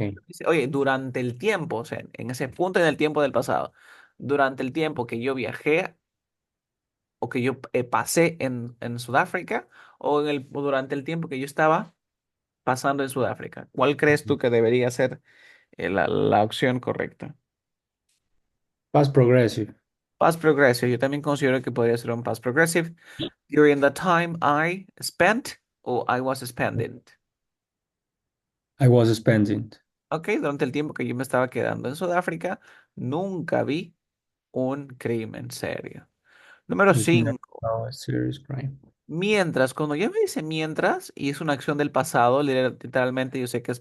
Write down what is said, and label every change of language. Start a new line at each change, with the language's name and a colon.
Spanish: momento dice, oye, durante el tiempo, o sea, en ese punto en el tiempo del pasado, durante el tiempo que yo viajé o que yo pasé en Sudáfrica o, o durante el tiempo que yo estaba pasando en Sudáfrica. ¿Cuál crees tú que debería ser la opción correcta?
English: Past progressive. Past progressive.
Spanish: Yo también considero que podría ser un past progressive.
English: During the time I spent o I was spending. I was spending.
Spanish: Ok, durante el tiempo que yo me estaba quedando en Sudáfrica, nunca vi un crimen serio. Número
English: We've never
Spanish: 5.
English: saw a serious crime.
Spanish: Mientras, cuando ya me dice mientras y es una acción del pasado, literalmente yo sé que es